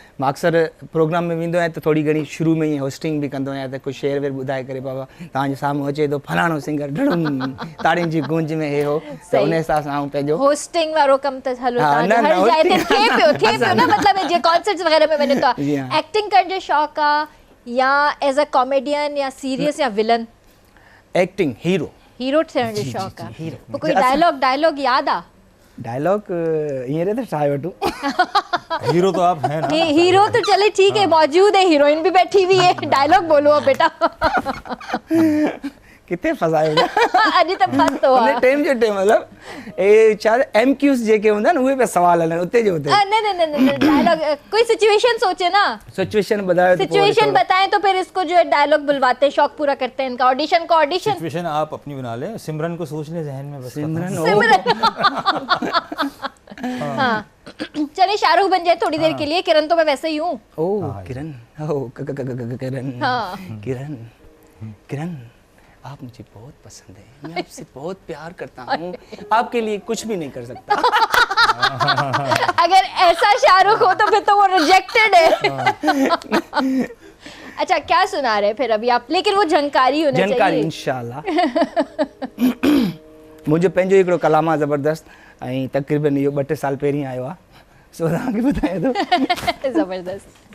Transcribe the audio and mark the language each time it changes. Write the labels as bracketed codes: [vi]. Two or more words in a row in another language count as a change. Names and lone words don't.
[sd] मां अक्सर प्रोग्राम में वेंदो आहियां त थोरी घणी शुरू में ईअं होस्टिंग बि कंदो आहियां, त कुझु शेर वेर ॿुधाए करे बाबा तव्हांजे साम्हूं अचे थो फलाणो सिंगर ढड़ुम ताड़ियुनि जी गूंज में हे हो, त उन हिसाब सां आऊं पंहिंजो होस्टिंग वारो कमु त हलो हर जाइ ते थिए पियो न, मतिलबु जीअं कॉन्सर्ट्स वग़ैरह में वञे थो। एक्टिंग करण जो शौक़ु आहे या [en] as a comedian [sd] या सीरियस या विलन? एक्टिंग हीरो थियण जो शौक़ु आहे। पोइ कोई डायलॉग यादि आहे? डायलॉग हींअर त ठाहे वठूं। [hi] हीरो तो आप हैं ना? हीरो तो चले ठीक है, मौजूद है, हीरोइन भी बैठी हुई है, डायलॉग बोलो अब बेटा। [sd] किथे फसायो अॼु त फसतो आहे उन टाइम जो टाइम मतलब ए छा एमक्यूस जेके हूंदा न उहे पे सवाल हलन उते जो उते। न डायलॉग कोई सिचुएशन सोचे ना, [hi] सिचुएशन बताओ, सिचुएशन बताएं तो फिर इसको जो है डायलॉग बुलवाते हैं, शौक पूरा करते हैं इनका। ऑडिशन सिचुएशन आप अपनी बना ले, सिमरन को सोच ले जहन में बस। सिमरन हाँ चलिए शाहरुख बन जाए थोड़ी देर के लिए। किरण तो मैं वैसे ही हूँ। ओ किरण, ओ किरण किरण आप मुझे बहुत पसंद है, मैं आपसे बहुत प्यार करता हूँ, आपके लिए कुछ भी नहीं कर सकता। अगर ऐसा शाहरुख हो तो फिर तो वो रिजेक्टेड है। अच्छा क्या सुना रहे फिर अभी आप, लेकिन वो झंकारी होना चाहिए। झंकारी इंशाल्लाह। [sd] मुझे पंहिंजो हिकिड़ो कलाम आहे ज़बरदस्त, ऐं तक़रीबन इहो 2-3 साल पहिरीं आयो आहे, सो तव्हांखे ॿुधाए थो। ज़बरदस्त।